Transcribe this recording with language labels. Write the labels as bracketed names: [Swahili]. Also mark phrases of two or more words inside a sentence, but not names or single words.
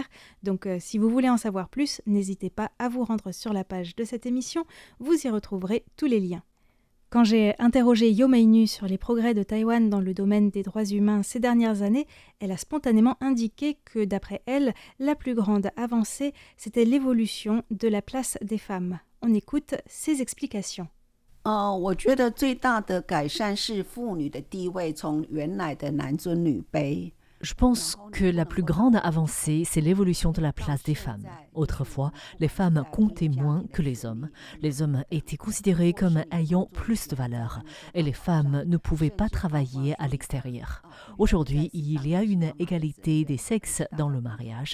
[French] Donc si vous voulez en savoir plus, n'hésitez pas à vous rendre sur la page de cette émission, vous y retrouverez tous les liens. Quand j'ai interrogé Yo Mei-nu sur les progrès de Taïwan dans le domaine des droits humains ces dernières années, elle a spontanément indiqué que, d'après elle, la plus grande avancée, c'était l'évolution de la place des femmes. On écoute ses explications. [Chinese] 我觉得最大的改善是妇女的地位从原来的男尊女卑。 [French] Je pense que la plus grande avancée, c'est l'évolution de la place des femmes. Autrefois, les femmes comptaient moins que les hommes. Les hommes étaient considérés comme ayant plus de valeur et les femmes ne pouvaient pas travailler à l'extérieur. Aujourd'hui, il y a une égalité des sexes dans le mariage.